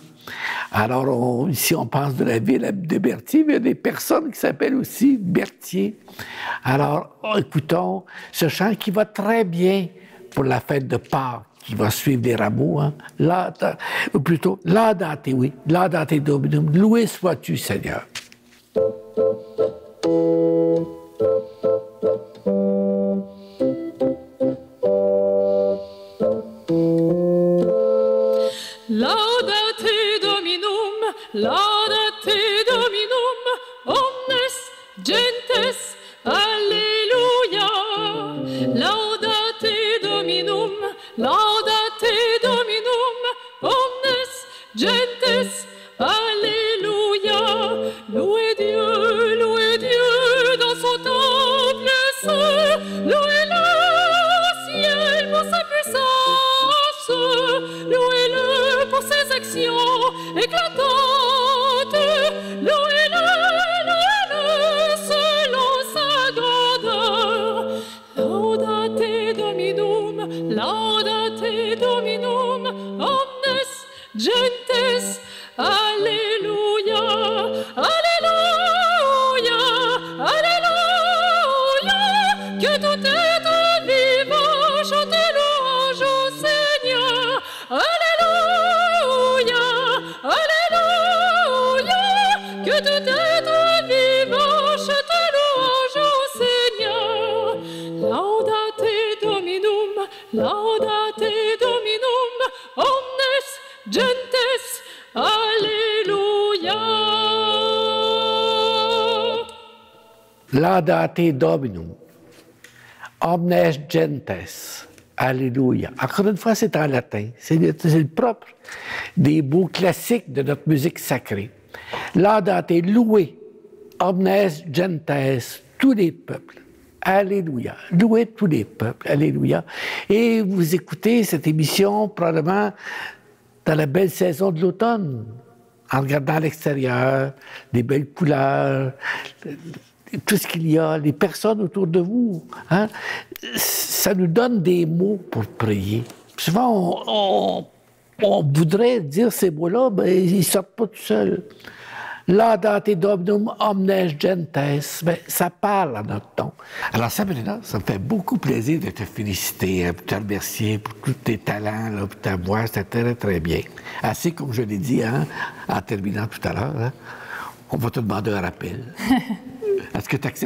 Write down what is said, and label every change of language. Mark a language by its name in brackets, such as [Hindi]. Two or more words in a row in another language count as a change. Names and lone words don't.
[French] Alors, ici, on pense de la ville de Berthier, mais il y a des personnes qui s'appellent aussi Berthier. Alors, écoutons ce chant qui va très bien pour la fête de Pâques, qui va suivre les rameaux. Hein? Ou plutôt, Laudate, oui, [Latin] Laudate Dominum, [French] loué sois-tu, Seigneur. [Latin] Laudate Dominum, laudate Dominum, omnes gentes, alleluia. Laudate Dominum, laudate Dominum, omnes gentes, alléluia. [French] Louez Dieu dans son temple saint, louez-le au ciel pour sa puissance, louez-le pour ses actions éclatantes, louez-le selon sa grandeur. [Latin] Laudate Dominum, laudate Dominum, omnes gentes, alléluia, [French] alléluia, alléluia, que tout être vivant chante louange au Seigneur, alléluia, alléluia, que tout être vivant chante louange au Seigneur. [Latin] Laudate Dominum, laudate Dominum, omnes gentes, alléluia. Laudate Dominum, omnes gentes, alléluia. [French] Encore une fois, c'est en latin. C'est le propre des mots classiques de notre musique sacrée. [Latin] Laudate, loué, omnes gentes, [French] tous les peuples. Alléluia. Louez tous les peuples. Alléluia. Et vous écoutez cette émission probablement dans la belle saison de l'automne, en regardant à l'extérieur, les belles couleurs, tout ce qu'il y a, les personnes autour de vous. Hein? Ça nous donne des mots pour prier. Souvent, on voudrait dire ces mots-là, mais ils ne sortent pas tout seuls. [Latin] Laudate Dominum omnes gentes, [French] ben, ça parle à notre ton. Alors Sabrina, ça me fait beaucoup plaisir de te féliciter, de te remercier pour tous tes talents, là, pour ta voix, c'était très, très bien. Assez comme je l'ai dit hein, en terminant tout à l'heure, hein, on va te demander un rappel. Est-ce que tu acceptes?